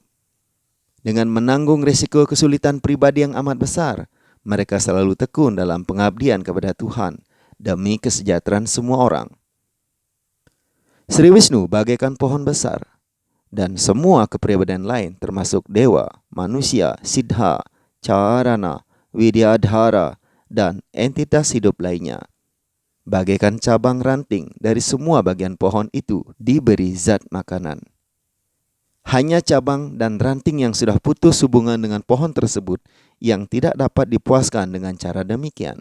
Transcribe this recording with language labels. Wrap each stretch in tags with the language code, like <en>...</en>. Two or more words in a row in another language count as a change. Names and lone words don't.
<id>Dengan menanggung risiko kesulitan pribadi yang amat besar, mereka selalu tekun dalam pengabdian kepada Tuhan demi kesejahteraan semua orang. Sri Wisnu bagaikan pohon besar, dan semua kepribadian lain termasuk dewa, manusia, siddha, charana, widyadhara, dan entitas hidup lainnya. Bagaikan cabang ranting dari semua bagian pohon itu diberi zat makanan. Hanya cabang dan ranting yang sudah putus hubungan dengan pohon tersebut yang tidak dapat dipuaskan dengan cara demikian.</id>